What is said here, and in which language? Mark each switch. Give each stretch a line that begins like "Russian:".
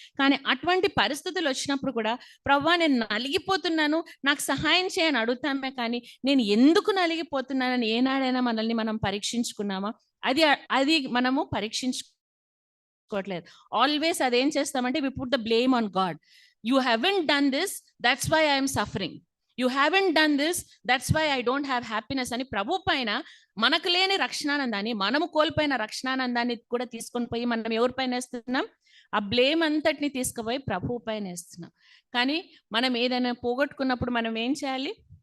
Telugu: కానీ అటువంటి పరిస్థితులు వచ్చినప్పుడు కూడా ప్రభువా నేను నలిగిపోతున్నాను, నాకు సహాయం చేయని అడుగుతామే, కానీ నేను ఎందుకు నలిగిపోతున్నానని ఏనాడైనా మనల్ని మనం పరీక్షించుకున్నామా? అది మనము పరీక్షించుకోవట్లేదు.
English: always
Telugu: అదేం చేస్తామంటే
English: We put the blame on God. You haven't done this, that's why I am suffering. You haven't done this, that's why I don't have happiness
Telugu: అని ప్రభు పైన మనకు లేని రక్షణానందాన్ని, మనము కోల్పోయిన రక్షణానందాన్ని కూడా తీసుకొని పోయి మనం ఎవరి పైన వేస్తున్నాం? ఆ బ్లేమ్ అంతటిని తీసుకుపోయి ప్రభు పైన వేస్తున్నాం. కానీ మనం ఏదైనా పోగొట్టుకున్నప్పుడు మనం ఏం చేయాలి?